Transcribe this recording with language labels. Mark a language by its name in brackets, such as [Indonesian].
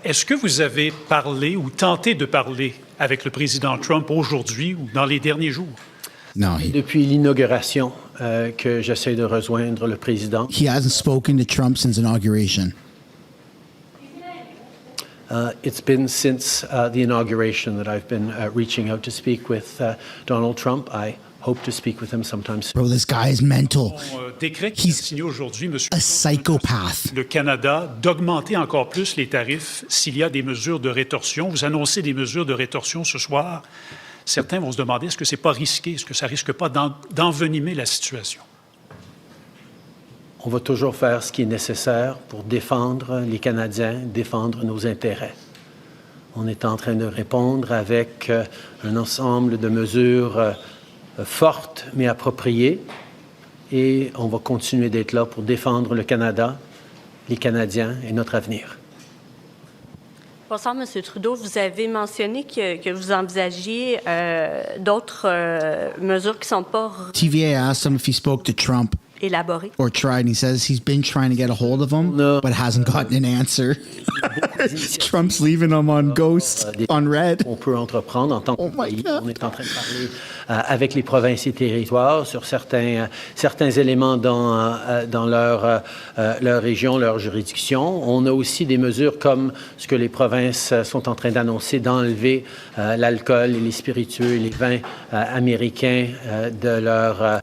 [French] Est-ce que vous avez parlé ou tenté de parler avec le président Trump aujourd'hui ou dans les derniers jours? [English] No, [French] Depuis l'inauguration que j'essaie de rejoindre le président. [English] He hasn't spoken to Trump since inauguration. It's been since the inauguration that I've been reaching out to speak with Donald Trump. I hope to speak with him sometime soon. Bro, this guy is mental. [French] Décret qui [English] He's [French] a signé aujourd'hui, Monsieur [English] a psychopath. [French] le Canada, d'augmenter encore plus les tarifs s'il y a des mesures de rétorsion. Vous annoncez des mesures de rétorsion ce soir. Certains vont se demander, est-ce que c'est pas risqué? Est-ce que ça risque pas d'envenimer la situation? On va toujours faire ce qui est nécessaire pour défendre les Canadiens, défendre nos intérêts. On est en train de répondre avec un ensemble de mesures fortes mais appropriées et on va continuer d'être là pour défendre le Canada, les Canadiens et notre avenir. Bonsoir, M. Trudeau. Vous avez mentionné que vous envisagiez d'autres mesures qui ne sont pas [English] TVA asked him if he spoke to Trump [French] élaborées. [English] or tried, and he says he's been trying to get a hold of him, but hasn't gotten an answer. Trump's leaving him on ghost, on red. [French] On peut entreprendre en tant que pays. On est en train de parler avec les provinces et territoires sur certains éléments dans leur région, leur juridiction. On a aussi des mesures comme ce que les provinces sont en train d'annoncer, d'enlever l'alcool et les spiritueux et les vins américains de leur...